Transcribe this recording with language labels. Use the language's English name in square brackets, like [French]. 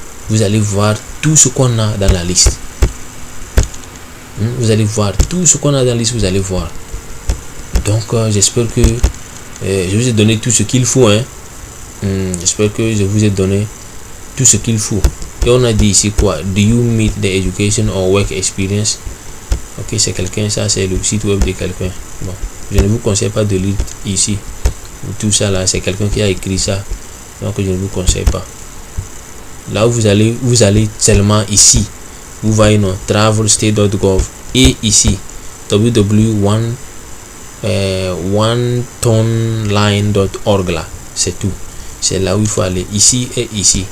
[French] Vous allez voir tout ce qu'on a dans la liste. Vous allez voir tout ce qu'on a dans la liste. Vous allez voir. Donc, j'espère que je vous ai donné tout ce qu'il faut. J'espère que je vous ai donné tout ce qu'il faut. Et on a dit ici quoi? [English] Do you meet the education or work experience? [French] Ok, c'est quelqu'un, ça c'est le site web de quelqu'un. Bon, je ne vous conseille pas de lire ici. Tout ça là, c'est quelqu'un qui a écrit ça. Donc je ne vous conseille pas. Là où vous allez seulement ici. Vous voyez non, travelstate.gov et ici www.onetonline.org là. C'est tout. C'est là où il faut aller. Ici et ici.